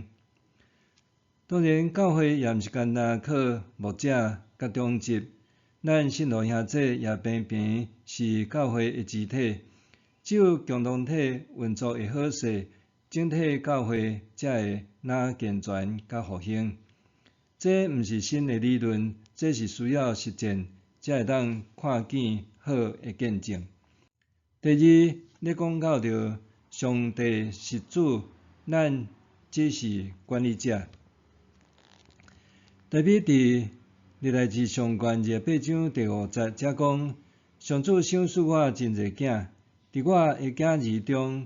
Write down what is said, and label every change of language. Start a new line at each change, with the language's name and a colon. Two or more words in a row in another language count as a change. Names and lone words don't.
Min Nan Chinese: 当然，教会也毋是单单靠牧者甲中职，咱信徒兄弟也平平是教会的肢体，只有共同体运作会好势。整体教会才会哪健全甲复兴。这毋是新的理论，这是需要实践才会当看见好的见证。第二，咧讲到着上帝是主，咱只是管理者。特别伫历代志上卷28章第5节，则讲上主赏赐我真侪囝，伫我的囝儿中。